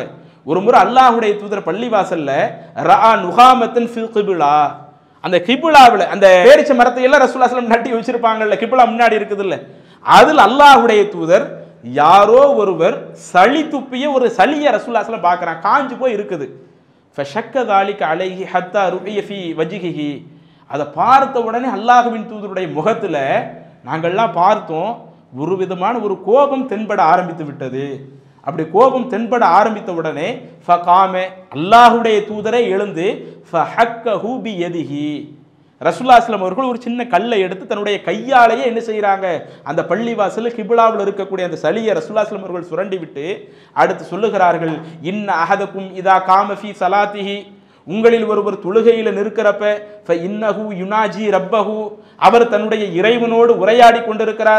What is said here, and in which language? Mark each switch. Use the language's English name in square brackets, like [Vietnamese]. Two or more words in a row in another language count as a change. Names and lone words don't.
[Tamil] ஒரு முறை அல்லாஹ்வுடைய தூதர் பள்ளிவாசல்ல [Arabic] رأى نخامة في القبلة, [Tamil] அந்த கிப்லாவில் அந்த பேரிச்ச மரத்தை எல்லாம் [Arabic] رسول الله صلى الله عليه وسلم [Tamil] நட்டி வச்சிருப்பாங்கல்ல, கிப்லா முன்னாடி இருக்குதுல்ல, அதில் அல்லாஹ்வுடைய தூதர் யாரோ ஒருவர் சளி துப்பிய ஒரு சளியை [Arabic] رسول الله صلى الله عليه وسلم [Tamil] பார்க்கறாங்க, காஞ்சு போய் இருக்குது. [Arabic] ஃபஷக்க ذلك عليه حتى رؤي في وجهه, [Tamil] அதை பார்த்த உடனே அல்லாஹ்வின் தூதருடைய முகத்துல நாங்கள்லாம் பார்த்தோம், ஒரு விதமான ஒரு கோபம் தென்பட ஆரம்பித்து விட்டது. அப்படி கோபம் தென்பட ஆரம்பித்த உடனே ஃபகாம, அல்லாஹ்வுடைய தூதரை எழுந்து [Arabic] فحكه بيده, رسول الله صلى الله عليه وسلم [Tamil] அவர்கள் ஒரு சின்ன கல்லை எடுத்து தன்னுடைய கையாலேயே என்ன செய்யறாங்க, அந்த பள்ளிவாசல் கிப்லாவில் இருக்கக்கூடிய அந்த சளியை [Arabic] رسول الله صلى الله عليه وسلم [Tamil] அவர்கள் சுரண்டி விட்டு அடுத்து சொல்லுகிறார்கள், [Arabic] إن أحدكم إذا قام في صلاته, [Tamil] உங்களில் ஒருவர் தொழுகையில் நிற்கிறப்ப [Arabic] فإنه يناجي ربه, [Tamil] அவர் தன்னுடைய இறைவனோடு உரையாடி கொண்டிருக்கிறார்.